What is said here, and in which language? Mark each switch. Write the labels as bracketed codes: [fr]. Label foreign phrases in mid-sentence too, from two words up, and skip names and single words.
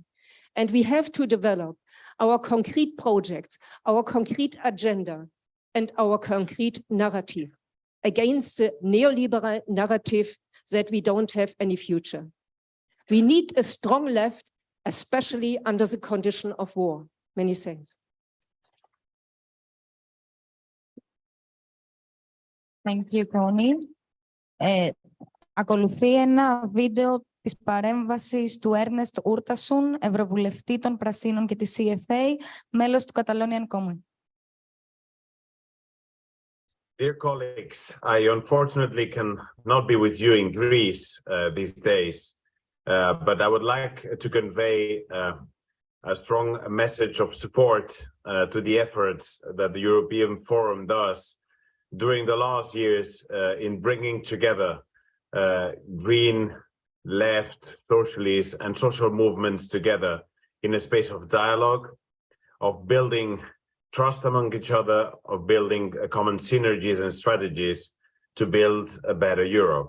[en] And we have to develop our concrete projects, our concrete agenda, and our concrete narrative against the neoliberal narrative that we don't have any future. We need a strong left, especially under the condition of war. Many thanks. Thank you, Connie. [el] Ακολουθεί ένα βίντεο της παρέμβασης του Έρνεστ Ούρτασουν, Ευρωβουλευτή των Πρασίνων και της CFA, μέλος του Catalonian Commune. [en] Dear colleagues, I unfortunately cannot be with you in Greece these days, but I would like to convey a strong message of support to the efforts that the European Forum does during the last years in bringing together green, left, socialist and social movements together in a space of dialogue, of building trust among each other, of building common synergies and strategies to build a better Europe.